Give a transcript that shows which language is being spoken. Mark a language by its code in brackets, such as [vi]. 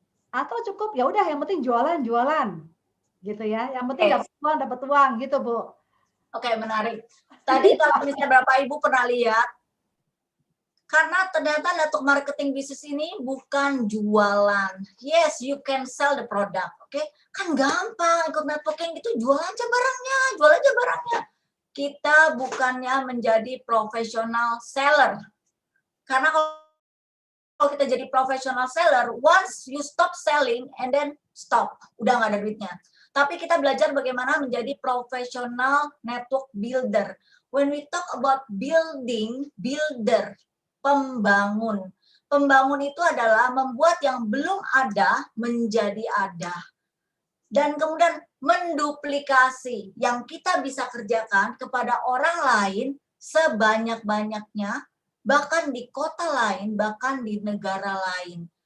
[id] Atau cukup ya udah yang penting jualan gitu ya, yang penting dapat uang gitu, Bu. Oke, menarik. Tadi kalau misalnya Bapak Ibu pernah lihat, karena ternyata network marketing bisnis ini bukan jualan. [en] Yes, you can sell the product, oke? [id] Kan gampang ikut networking itu, jual aja barangnya. Kita bukannya menjadi professional seller. Karena kalau kita jadi professional seller, [en] once you stop selling and then stop, [id] udah nggak ada duitnya. Tapi kita belajar bagaimana menjadi professional network builder. [en] When we talk about builder, pembangun. [id] Pembangun itu adalah membuat yang belum ada menjadi ada. Dan kemudian menduplikasi yang kita bisa kerjakan kepada orang lain sebanyak-banyaknya, bahkan di kota lain, bahkan di negara lain.